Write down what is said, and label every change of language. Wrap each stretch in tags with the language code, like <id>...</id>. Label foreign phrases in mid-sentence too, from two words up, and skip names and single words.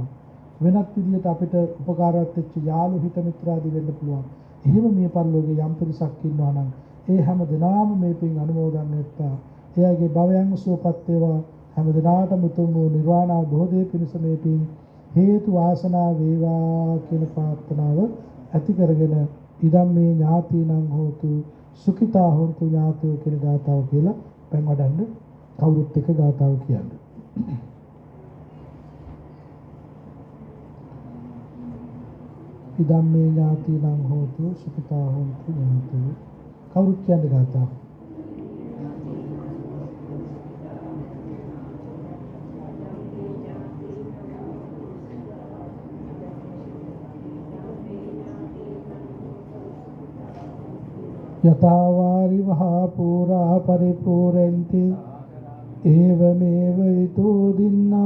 <si>වෙනත් විදිහට අපිට උපකාරවත් වෙච්ච යාළු හිත මිත්‍රාදී වෙන්න පුළුවන්. එහෙම මේ පරිලෝකයේ යම් පිරිසක් ඉන්නවා නම් ඒ හැම දිනාම මේ පින් අනුමෝදන් වෙත්තා. එයාගේ භවයන් සුවපත් වේවා. හැම දිනාටම උතුම් වූ නිර්වාණ අවබෝධයේ පිණිස මේ පින් හේතු වාසනා වේවා කියන ප්‍රාර්ථනාව ඇති කරගෙන</si> <pi>ඉදම් මේ ඥාතිනම් හෝතු සුඛිතා හොන්තු ඥාතයෝ</pi> <si>කියන ගාථාව කියලා පැන් වඩන්න කවුරුත් එක ගාථාව කියන්නේ.</si> <pi>ඉදම් මේ ඥාතිනම් හෝතු සුඛිතා හොන්තු ඥාතයෝ</pi> <si>කවුරුත් කියන්නේ ගාථාව.</si> <pi>යතාවාරි වහා පුරා පරිපූර්ණන්ති ඒවමේව ඊතෝ දින්නම්</pi>